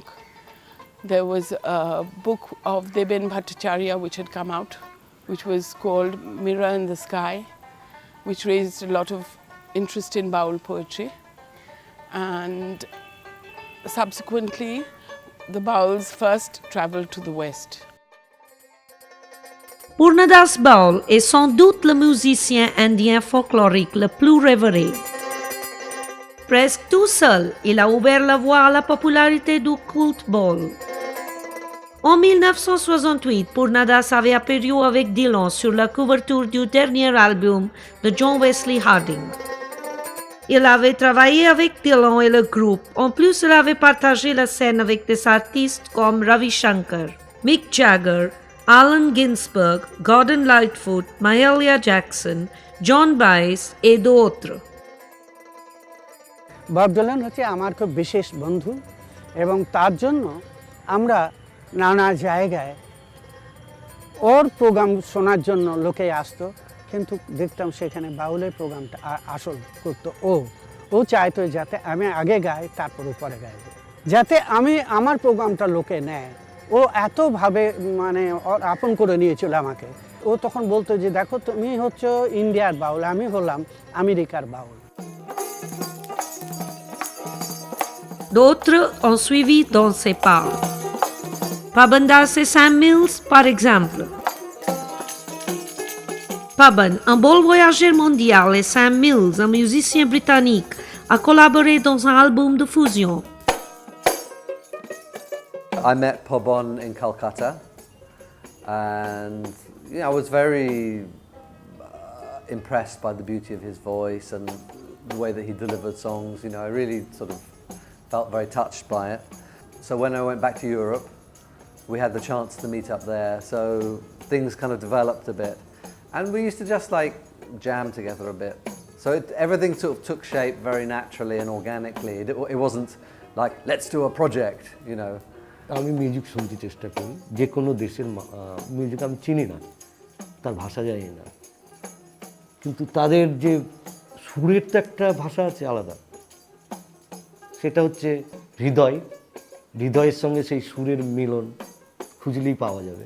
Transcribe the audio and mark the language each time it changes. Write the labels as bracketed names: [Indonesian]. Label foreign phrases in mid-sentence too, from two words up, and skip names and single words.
[English] There was a book of Deben Bhattacharya which had come out, which was called Mirror in the Sky, which raised a lot of interest in Baul poetry. And subsequently, the Bauls first traveled to the West. [French] Purnadas Baul est sans doute le musicien indien folklorique le plus révéré. Presque tout seul, il a ouvert la voie à la popularité du culte Baul. En 1968, Purnadas avait apparu avec Dylan sur la couverture du dernier album de John Wesley Harding. Il avait travaillé avec Dylan et le groupe. En plus, il avait partagé la scène avec des artistes comme Ravi Shankar, Mick Jagger, Allen Ginsberg, Gordon Lightfoot, Mahalia Jackson, John Baez et d'autres. [Bangla] বব ডিলান হচ্ছে আমার খুব বিশেষ বন্ধু এবং তার জন্য আমরা নানা জায়গায় ওর প্রোগ্রাম শোনার জন্য লোকে আসতো, কিন্তু দেখতাম সেখানে বাউলের প্রোগ্রামটা আসল করতো ও চাইতো যাতে আমি আগে গাই তারপর পরে গাইব, যাতে আমি আমার প্রোগ্রামটা লোকে নেয়। ও এতভাবে মানে আপন করে নিয়েছিল আমাকে। ও তখন বলতো যে দেখো তুমি হচ্ছে ইন্ডিয়ার বাউল, আমি হলাম আমেরিকার বাউল। [French] D'autres ont suivi dans ses pas. Pabandas et Sam Mills, par exemple. Paban, un beau voyageur mondial, et Sam Mills, un musicien britannique, a collaboré dans un album de fusion. [English] I met Paban in Calcutta, and I was very impressed by the beauty of his voice and the way that he delivered songs. I really sort of felt very touched by it. So when I went back to Europe, we had the chance to meet up there, so things kind of developed a bit. And we used to just like jam together a bit. So everything sort of took shape very naturally and organically. It wasn't like, let's do a project, [Bangla] আমি মিউজিক শুনতে চেষ্টা করি, যে কোনো দেশের মিউজিক আমি চিনি না, তার ভাষা জানি না, কিন্তু তাদের যে সুরের তো একটা ভাষা আছে আলাদা, সেটা হচ্ছে হৃদয়ের সঙ্গে সেই সুরের মিলন খুঁজলেই পাওয়া যাবে।